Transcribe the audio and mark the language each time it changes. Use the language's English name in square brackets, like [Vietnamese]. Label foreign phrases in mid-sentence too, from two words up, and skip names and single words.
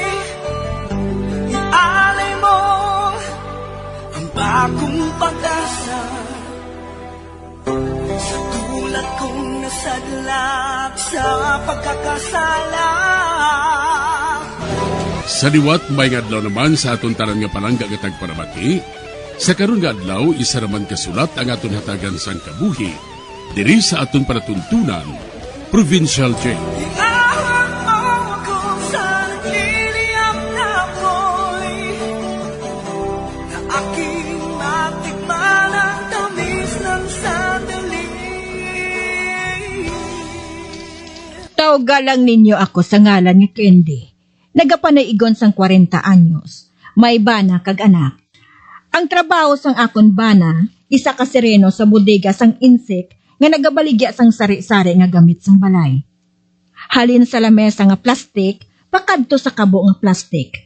[Filipino] Ialay mo ang bagong pag-asa sa tulad kong nasadlak sa pagkakasala. [Hiligaynon] Sa liwat may ngadlaw naman sa aton tanan nga palangga nga tagparamati, sa karon nga adlaw isa raman kasulat ang aton hatagan sang kabuhi diri sa aton panatuntunan, Provincial Jail. [Filipino] Iahon mo ako sa nagliliyap na apoy, na aking matikman ang tamis ng sandali. [Hiligaynon] Tawagalang ninyo ako sa ngalan nga Candy. Nagapanaigon sang 40 anyos. May bana kag anak. Ang trabaho sang akon bana, isa ka sereno sa bodega sang insek nga nagabaligya sang sari-sari nga gamit sang balay. Halin sa lamesa nga plastik, pakadto sa kabo nga plastik.